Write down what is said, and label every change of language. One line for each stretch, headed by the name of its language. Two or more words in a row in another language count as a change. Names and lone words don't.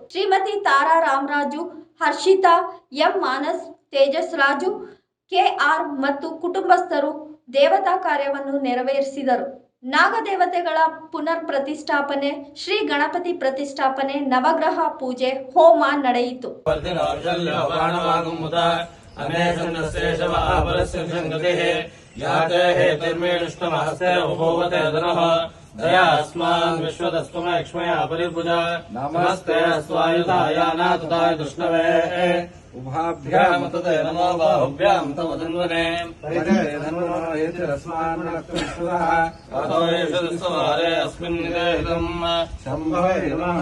Kannada: ಶ್ರೀಮತಿ ತಾರಾ ರಾಮರಾಜು, ಹರ್ಷಿತಾ ಎಂ, ಮಾನಸ್, ತೇಜಸ್ ರಾಜು, ಕೆಆರ್ ಮತ್ತು ಕುಟುಂಬಸ್ಥರು ದೇವತಾ ಕಾರ್ಯವನ್ನು ನೆರವೇರಿಸಿದರು. ನಾಗದೇವತೆಗಳ ಪುನರ್ ಪ್ರತಿಷ್ಠಾಪನೆ, ಶ್ರೀ ಗಣಪತಿ ಪ್ರತಿಷ್ಠಾಪನೆ, ನವಗ್ರಹ ಪೂಜೆ, ಹೋಮ ನಡೆಯಿತು.
Sanskrit: नमस्ते स्वायुधाय नाथाय कृष्णवे उभाभ्यां तते नमो बाहुभ्यां तव धन्वने अस्मिन् शम्भवे नमः।